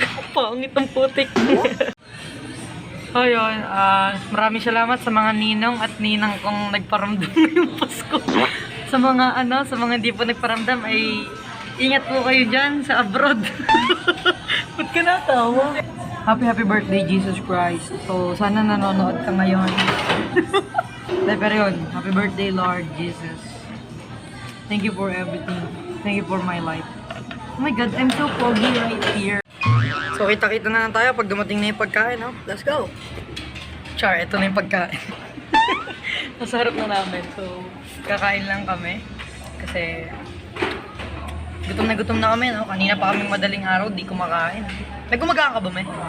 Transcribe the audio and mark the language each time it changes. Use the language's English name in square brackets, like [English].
[Filipino] Pangit ang putik. So, yun. Maraming salamat sa mga ninong at ninang kong nagparamdam ngayong Pasko. Sa mga sa mga hindi po nagparamdam ay ingat po kayo dyan sa abroad. Ba't ka natawa? [English] Happy birthday, Jesus Christ. So, [Filipino] sana nanonood ka ngayon. Pero yun, [English] happy birthday, Lord Jesus. Thank you for everything. Thank you for my life. Oh my God, I'm so foggy right here. [Filipino] So, kita-kita na lang tayo pag dumating na yung pagkain, no? [English] Let's go! [Filipino] Char, ito na yung pagkain. Masarap na namin. So, kakain lang kami. Kasi, gutom na kami, no? Kanina pa kaming madaling araw, di kumakain. Nagumagahan ka ba, me?